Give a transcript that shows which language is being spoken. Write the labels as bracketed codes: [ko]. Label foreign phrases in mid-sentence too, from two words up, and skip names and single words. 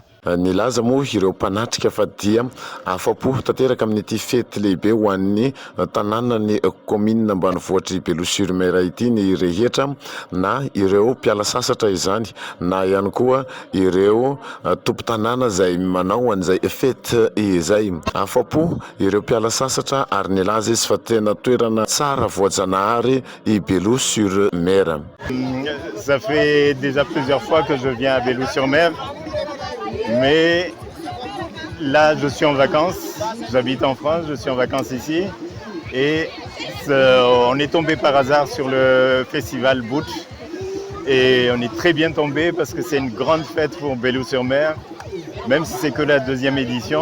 [mg] Nilaza moa ireo mpanatrika fa dia afapo tanteraka amin'ity fety lehibe ho an'ny tanàna ny commune ambanivohitry Beloa-sur-Mer ity ny rehetra, na ireo mpiala sasatra izany na ihany koa ireo tompo-tanàna izay manao an'izay fety izay. Afapo ireo mpiala sasatra ary nilaza izy fa tena toerana tsara voajanahary i Beloa-sur-Mer. [fr] Ça fait déjà plusieurs fois que je viens à Beloa-sur-Mer, mais là je suis en vacances, j'habite en France, je suis en vacances ici et on est tombé par hasard sur le festival Botsy et on est très bien tombé parce que c'est une grande fête pour Beloa-sur-Mer, même si c'est que la deuxième édition.